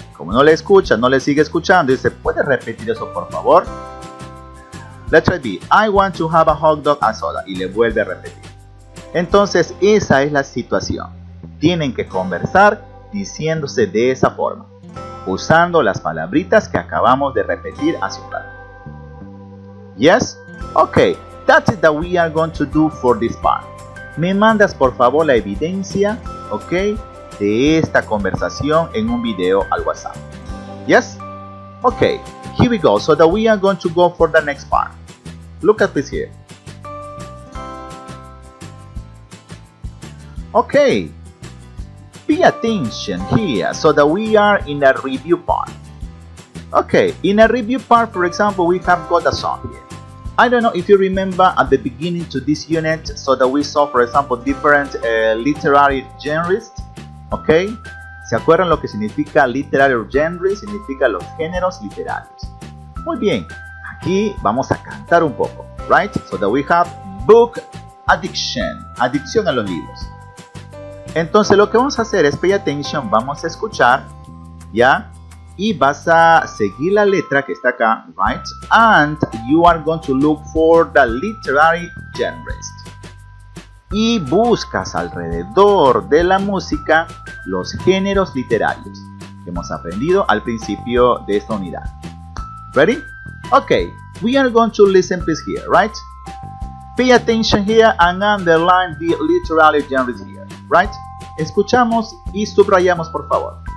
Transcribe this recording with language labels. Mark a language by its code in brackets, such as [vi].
[es] Como no le escucha, no le sigue escuchando, dice, ¿puedes repetir eso por favor? Letra B, [en] I want to have a hot dog and soda. [es] Y le vuelve a repetir. Entonces, esa es la situación. Tienen que conversar diciéndose de esa forma, usando las palabritas que acabamos de repetir hace un rato. [en] Yes? Okay, that's it that we are going to do for this part. [es] me mandas por favor la evidencia, ok, de esta conversación en un video al WhatsApp. [en] Yes? Okay, here we go. So that we are going to go for the next part. Look at this here. Okay, pay attention here so that we are in a review part. Okay, in a review part, for example, we have got a song here. I don't know if you remember at the beginning to this unit, so that we saw, for example, different literary genres. [es] Okay, ¿se acuerdan lo que significa [en] literary genre? [es] Significa los géneros literarios. Muy bien, aquí vamos a cantar un poco, right? [en] So that we have book addiction, [es] adicción a los libros. Entonces lo que vamos a hacer es [en] pay attention, [es] vamos a escuchar, ¿ya? Y vas a seguir la letra que está acá, right? [en] And you are going to look for the literary genres. [es] Y buscas alrededor de la música los géneros literarios que hemos aprendido al principio de esta unidad. [en] Ready? Okay, we are going to listen please here, right? Pay attention here and underline the literary genres here, right? [es] Escuchamos y subrayamos por favor.